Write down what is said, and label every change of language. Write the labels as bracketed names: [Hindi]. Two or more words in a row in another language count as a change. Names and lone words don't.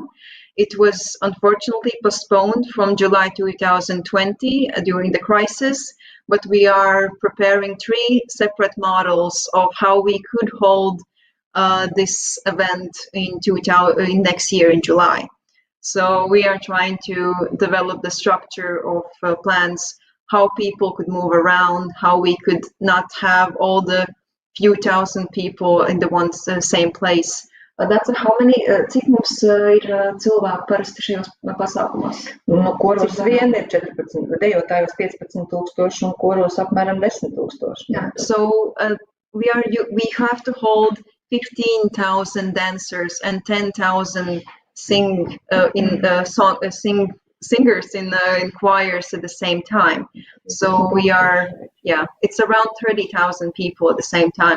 [English] It was unfortunately postponed from July 2020 during the crisis, but we are preparing 3 separate models of how we could hold this event in next year in July. So we are trying to develop the structure of plans, how people could move around, how we could not have all the few thousand people in the same place. That's how many, [Latvian] cik mums ir cilvēku parasti šajos pasākumos? Nu, koros vien ir 14, dejotājos 15,000 un koros apmēram 10,000. [English] Yeah, so we have to hold 15,000 dancers and 10,000 singers in choirs at the same time. So we are, it's around 30,000 people at the same time.